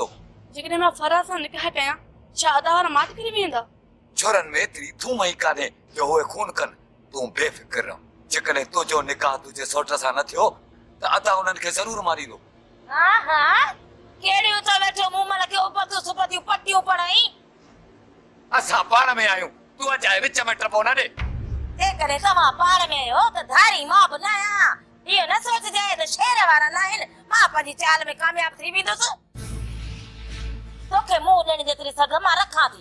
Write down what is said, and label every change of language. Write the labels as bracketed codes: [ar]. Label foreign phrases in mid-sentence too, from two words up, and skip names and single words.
[sd] जेकॾहिं मां फराज़ सां निकाह कयां छा अदा वारा मात किरी वेंदा? छोरनि में एतिरी थूम ई कान्हे जो उहे खून कनि। तूं बेफ़िक्र रह। जेकॾहिं तुंहिंजो निकाह तुंहिंजे सौट सां न थियो त अदा उन्हनि खे ज़रूर मारींदो। केड़ियूं त वेठो मुंह में लगे उपतियूं सुपतियूं पट्टियूं पढ़ाई। असां पाण में आहियूं तूं अजाए विच में टपो न ॾे। जेकॾहिं तव्हां पाण में आहियो त धारी मां बि न आहियां। इहो न सोचजांइ त शेर वारा न आहिनि मां पंहिंजी चाल में कामयाब थी वेंदुसि। तोखे मुंहुं ॾियण जेतिरी सघ मां रखां थी।